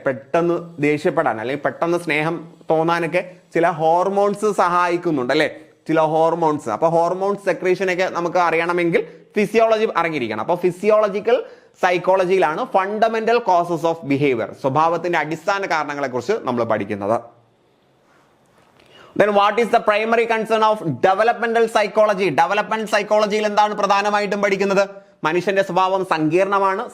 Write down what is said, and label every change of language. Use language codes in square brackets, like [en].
[ml] പെട്ടെന്ന് ദേഷ്യപ്പെടാൻ അല്ലെങ്കിൽ പെട്ടെന്ന് സ്നേഹം തോന്നാനൊക്കെ ചില ഹോർമോൺസ് സഹായിക്കുന്നുണ്ട് അല്ലെ, ചില ഹോർമോൺസ്. അപ്പൊ ഹോർമോൺസ് സെക്രീഷനൊക്കെ നമുക്ക് അറിയണമെങ്കിൽ ഫിസിയോളജി അറിഞ്ഞിരിക്കണം. അപ്പൊ physiological സൈക്കോളജിയിലാണ് fundamental causes of behaviour, സ്വഭാവത്തിന്റെ അടിസ്ഥാന കാരണങ്ങളെ കുറിച്ച് നമ്മൾ പഠിക്കുന്നത്. [en] Then what is the primary concern of developmental psychology? [ml] Developmental psychology എന്താണ് പ്രധാനമായിട്ടും പഠിക്കുന്നത്? മനുഷ്യന്റെ സ്വഭാവം സങ്കീർണമാണ്.